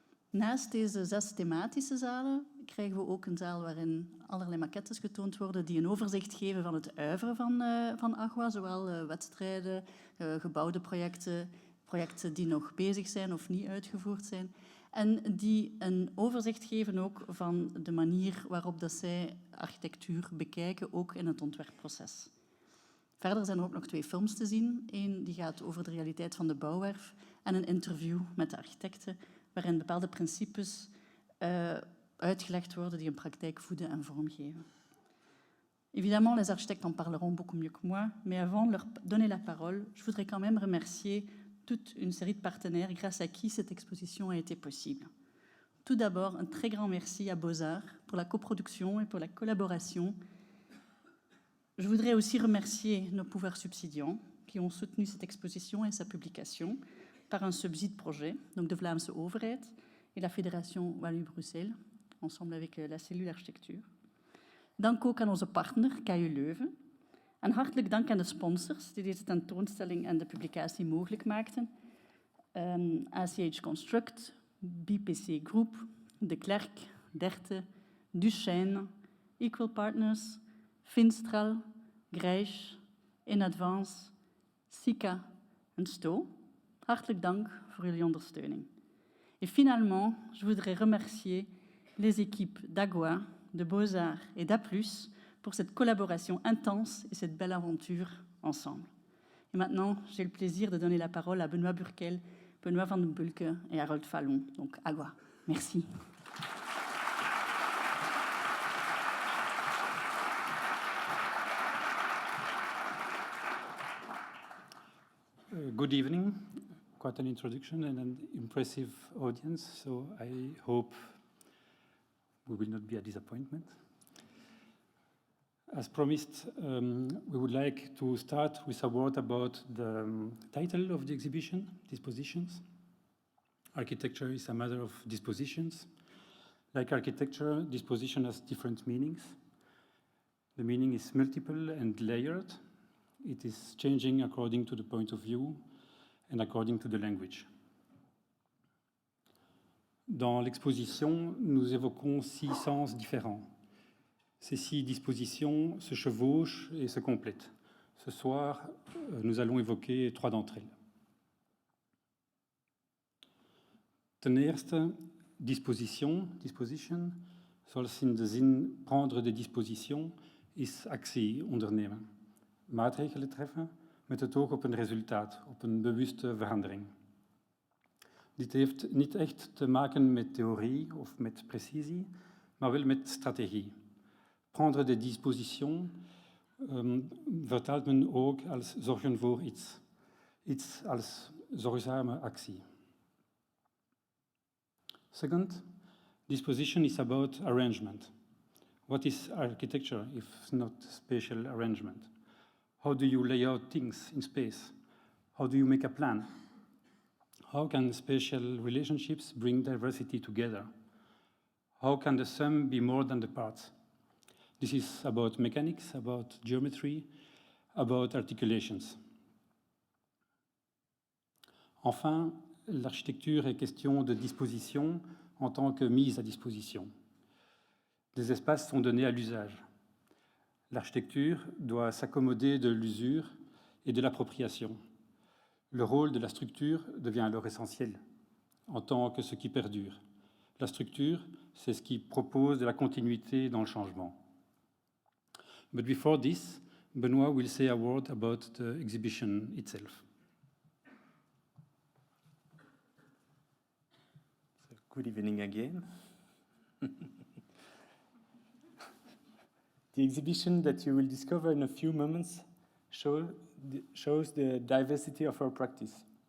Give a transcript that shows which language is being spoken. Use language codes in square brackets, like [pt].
[nl] Naast deze 6 thematische zalen krijgen we ook een zaal waarin allerlei maquettes getoond worden die een overzicht geven van het oeuvre van AgwA, zowel wedstrijden, gebouwde projecten, projecten die nog bezig zijn of niet uitgevoerd zijn, en die een overzicht geven ook van de manier waarop dat zij architectuur bekijken, ook in het ontwerpproces. Verder zijn er ook nog 2 films te zien. Eén die gaat over de realiteit van de bouwwerf en een interview met de architecten, waarin bepaalde principes uitgelegd worden die een praktijk voeden en vormgeven. [fr] Évidemment, les architectes en parleront beaucoup mieux que moi, mais avant de leur donner la parole, je voudrais quand même remercier toute une série de partenaires grâce à qui cette exposition a été possible. Tout d'abord, un très grand merci à Bozar pour la coproduction et pour la collaboration. Je voudrais aussi remercier nos pouvoirs subsidiants qui ont soutenu cette exposition et sa publication par un subside projet, donc de [nl] Vlaamse overheid [fr] et la Fédération Wallonie-Bruxelles, ensemble avec la cellule architectuur. [nl] Dank ook aan onze partner, KU Leuven. En hartelijk dank aan de sponsors die deze tentoonstelling en de publicatie mogelijk maakten. ACH Construct, BPC Group, De Klerk, Derte, Duchesne, Equal Partners, Finstral, Grijs, In Advance, Sika en Sto. Hartelijk dank voor jullie ondersteuning. [fr] Et finalement, je voudrais remercier les équipes d'AgwA, de Bozar et d'A+, pour cette collaboration intense et cette belle aventure ensemble. Et maintenant, j'ai le plaisir de donner la parole à Benoît Burkel, Benoît van den Bulke et Harold Fallon, donc AgwA. Merci. [en] Good evening. Quite an introduction and an impressive audience, so I hope we will not be a disappointment. As promised, we would like to start with a word about the title of the exhibition, Dispositions. Architecture is a matter of dispositions. Like architecture, disposition has different meanings. The meaning is multiple and layered. It is changing according to the point of view and according to the language. [fr] Dans l'exposition, nous évoquons 6 sens différents. Ces 6 dispositions se chevauchent et se complètent. Ce soir, nous allons évoquer 3 d'entre elles. [nl] Ten eerste, disposition, zoals in de zin [fr] prendre des dispositions, [nl] is actie ondernemen. Maatregelen treffen met het oog op een resultaat, op een bewuste verandering. Dit heeft niet echt te maken met theorie of met precisie, maar wel met strategie. [fr] Prendre des dispositions [nl] vertaalt men ook als zorgen voor iets. Iets als zorgzame actie. [en] Second, disposition is about arrangement. What is architecture if not spatial arrangement? How do you lay out things in space? How do you make a plan? How can spatial relationships bring diversity together? How can the sum be more than the parts? This is about mechanics, about geometry, about articulations. [fr] Enfin, l'architecture est question de disposition en tant que mise à disposition. Des espaces sont donnés à l'usage. L'architecture doit s'accommoder de l'usure et de l'appropriation. Le rôle de la structure devient alors essentiel en tant que ce qui perdure. La structure, c'est ce qui propose de la continuité dans le changement. [en] But before this, Benoît will say a word about the exhibition itself. Good evening again. The exhibition that you will discover in a few moments shows the diversity of our practice.